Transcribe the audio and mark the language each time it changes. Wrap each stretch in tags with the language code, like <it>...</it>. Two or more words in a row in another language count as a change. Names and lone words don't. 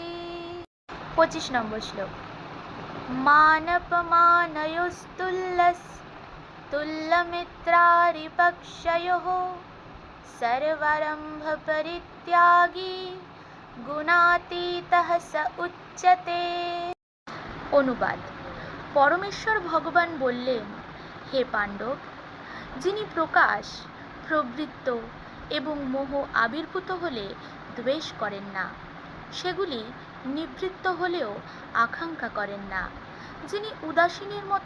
<bn>25 নম্বর শ্লোক।</bn> <sa>मानपमानयोस्तुल्यस् तुल्यमित्रारिपक्षयोः सर्वारम्भ परित्यागी गुणातीतः स उच्यते।</sa> <bn>অনুবাদ। পরমেশ্বর ভগবান বললেন, হে পাণ্ডব, যিনি প্রকাশ, প্রবৃত্ত এবং মোহ আবির্ভূত হলে দ্বেষ করেন না, সেগুলি নিবৃত্ত হলেও আকাঙ্ক্ষা করেন না, যিনি উদাসীনের মতো</bn>